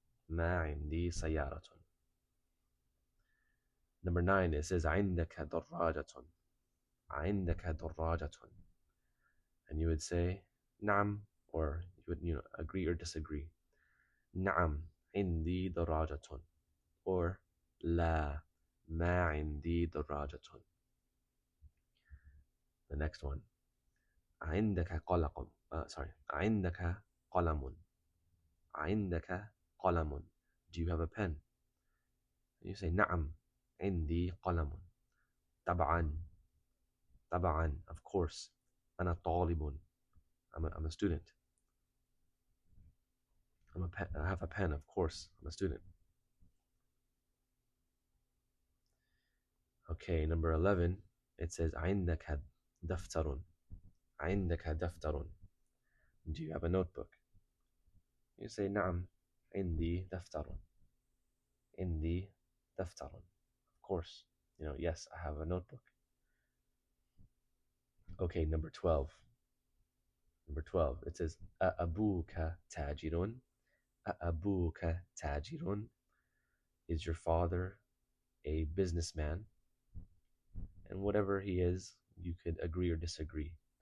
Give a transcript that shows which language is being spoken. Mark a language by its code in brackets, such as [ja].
[ar] Ma indi sayaratun. [en] Number 9, it says, [ar] عندك دراجة. عندك دراجة. [en] And you would say, [ar] نعم, [en] or you would agree or disagree. [ar] نعم عندي دراجة. Or لا ما عندي دراجة. [en] The next one. [ar] عندك قلم. عندك قلم. عندك قلم. [en] Do you have a pen? And you say, [ar] نعم عندي قلم. طبعا. طبعا, [en] of course. [ar] أنا طالب. [en] I'm a student. I have a pen, of course. I'm a student. Okay, number 11, it says, [ar] عندك دفتر. عندك دفتر. [en] Do you have a notebook? You say, [ar] نعم عندي دفتر. عندي دفتر. [en] Of course, yes, I have a notebook. Okay, number 12. Number 12, it says, [ar] Abuka tajirun. Abuka tajirun. [en] Is your father a businessman? And whatever he is, you could agree or disagree.